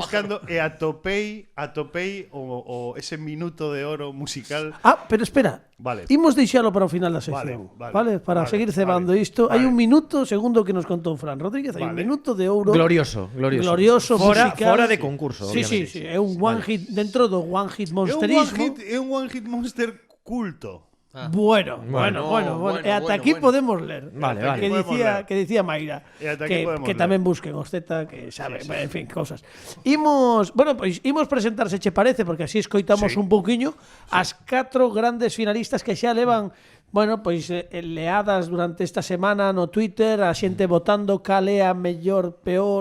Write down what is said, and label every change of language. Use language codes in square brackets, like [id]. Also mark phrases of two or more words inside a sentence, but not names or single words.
[gl] e atopei ese minuto de oro musical. Ah, pero espera. Vale. Imos deixalo para o final da sección. Vale, Para vale, seguir cebando vale, isto. Hai vale. un minuto, segundo que nos contou Fran Rodríguez, hai un Vale. minuto de ouro. Glorioso. Glorioso Fora, musical. fora de concurso, Sí, obviamente. é un [en] one hit [gl] dentro do [en] one hit [gl] É un monsterismo. [en] one hit monster culto. [gl] Bueno. bueno, E ata bueno, aquí bueno. podemos ler. Vale, vale. Que Podemos dicía, ler. que dicía Mayra. E ata aquí podemos Que ler. tamén busquen os Z, que sabe, en fin, cosas. Imos presentarse, che parece, porque así escoitamos Sí. un pouquiño as 4 grandes finalistas que xa levan leadas durante esta semana no Twitter, a xente votando cal é a mellor, peor.